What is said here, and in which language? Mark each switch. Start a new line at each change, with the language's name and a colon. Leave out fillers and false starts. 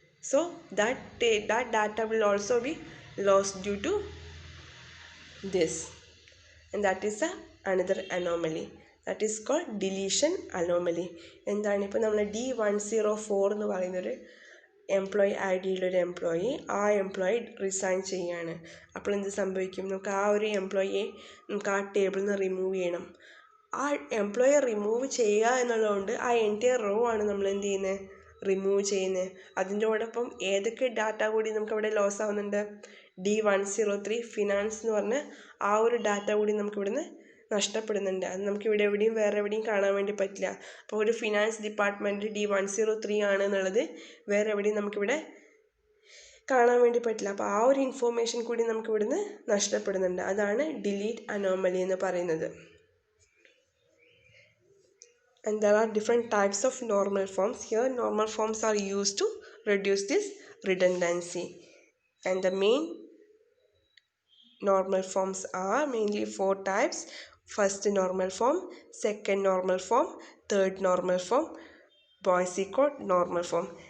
English: So that data will also be lost due to this. And that is another anomaly. That is called deletion anomaly.
Malayalam: എന്താണ് ഇപ്പോൾ നമ്മൾ D104 എന്ന് പറയുന്നൊരു employee I ഡിയിലൊരു ആ employee resign ചെയ്യാണ്. അപ്പോൾ എന്ത് സംഭവിക്കും, നമുക്ക് ആ ഒരു എംപ്ലോയിയെ നമുക്ക് ആ ടേബിളിൽ നിന്ന് റിമൂവ് ചെയ്യണം. ആ എംപ്ലോയിയെ റിമൂവ് ചെയ്യുക എന്നുള്ളതുകൊണ്ട് ആ എൻറ്റയർ റോ ആണ് നമ്മൾ എന്ത് ചെയ്യുന്നത്, റിമൂവ് ചെയ്യുന്നത്. അതിൻ്റെയോടൊപ്പം ഏതൊക്കെ ഡാറ്റ കൂടി നമുക്ക് അവിടെ ലോസ് ആവുന്നുണ്ട്, D103 ഫിനാൻസ് എന്ന് പറഞ്ഞ ആ ഒരു ഡാറ്റ കൂടി നമുക്കിവിടുന്ന് നഷ്ടപ്പെടുന്നുണ്ട്. അത് നമുക്കിവിടെ എവിടെയും വേറെ എവിടെയും കാണാൻ വേണ്ടി പറ്റില്ല. അപ്പോൾ ഒരു ഫിനാൻസ് ഡിപ്പാർട്ട്മെൻറ്റ് D103 ആണ് എന്നുള്ളത് വേറെ എവിടെയും നമുക്കിവിടെ കാണാൻ വേണ്ടി പറ്റില്ല. അപ്പോൾ ആ ഒരു ഇൻഫോർമേഷൻ കൂടി നമുക്കിവിടുന്ന് നഷ്ടപ്പെടുന്നുണ്ട്. അതാണ് ഡിലീറ്റ് അനോമലി എന്ന് പറയുന്നത്.
English: And there are different types of normal forms. Here normal forms are used to reduce this redundancy. And the main normal forms are mainly 4 types. First normal form, second normal form, third normal form, Boise code normal form.